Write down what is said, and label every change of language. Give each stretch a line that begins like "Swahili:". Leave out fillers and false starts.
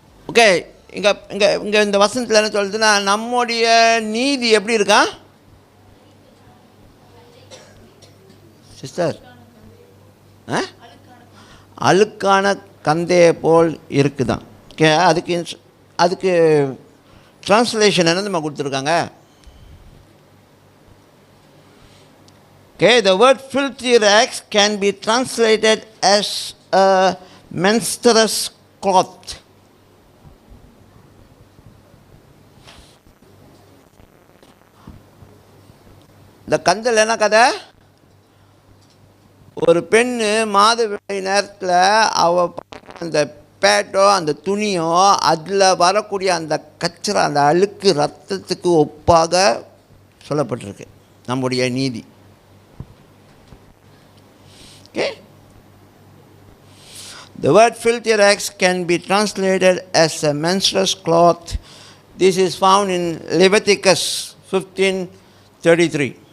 Tamil: Okay, இங்கே இங்கே இங்கே இந்த வசனத்தில் என்ன சொல்லுதுன்னா, நம்முடைய நீதி எப்படி இருக்கா சிஸ்டர்? அழுக்கான கந்தையை போல் இருக்குதான். ஓகே, அதுக்கு ட்ரான்ஸ்லேஷன் என்ன நம்ம கொடுத்துருக்காங்க?
English: Okay, the word filthy rags can be translated as a menstruous cloth.
Tamil: இந்த கந்தல் என்ன கதை? ஒரு பெண்ணு மாதவிடாய் நேரத்தில் அந்த பேட்டோ அந்த துணியோ அதில் வரக்கூடிய அந்த கச்சரை அந்த அழுக்கு ரத்தத்துக்கு ஒப்பாக சொல்லப்பட்டிருக்கு நம்முடைய நீதி.
English: Okay? The word filthy rags can be translated as a menstruous cloth. This is found in Leviticus 15:33.